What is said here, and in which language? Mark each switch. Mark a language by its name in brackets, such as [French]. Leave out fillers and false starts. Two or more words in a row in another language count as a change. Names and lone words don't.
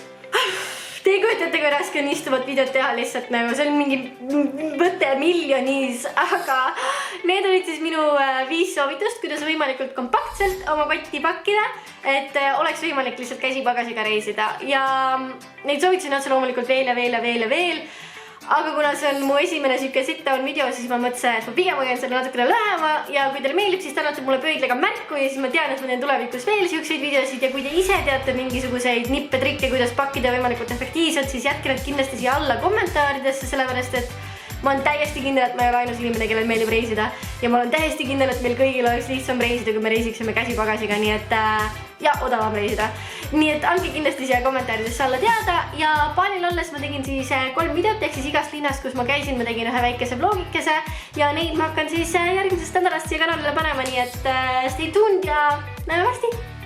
[Estonian] Te ei kujutate, kui raske on istuvat videot teha lihtsalt nagu, see on mingi võte miljonis, aga need olid siis minu 5 soovitust, kuidas võimalikult kompaktselt oma kotti pakkida, et oleks võimalik lihtsalt käsipagasiga reisida ja neid soovitusi on otse loomulikult veel. Aga kuna see on mu esimene siuke [English] sit-down video, [Estonian] siis ma mõtlesin, et ma pigem hoian selle natukene lähema ja kui teile meeldib, siis annate mulle pöidlaga märku ja siis ma tean, et ma teen tulevikus veel siukseid videosid ja kui te ise teate mingisuguseid nippe, trikke, kuidas pakkida võimalikult efektiivselt, siis jätke need kindlasti siia alla kommentaaridesse, sellepärast et ma olen täiesti kindel, et ma ei ole ainus inimene, kellel meeldib reisida ja ma olen täiesti kindel, et meil kõigil oleks lihtsam reisida, kui me reisiksime käsipagasiga, nii et ja odavam reisida. Nii et andke kindlasti siia kommentaaridesse alla teada ja Balil olles ma tegin siis 3 videot, ehk siis igast linnast, kus ma käisin, ma tegin ühe väikese vlogikese ja neid ma hakkan siis järgmisest nädalast siia kanalile panema, nii et [English] stay tuned [Estonian] ja näeme varsti!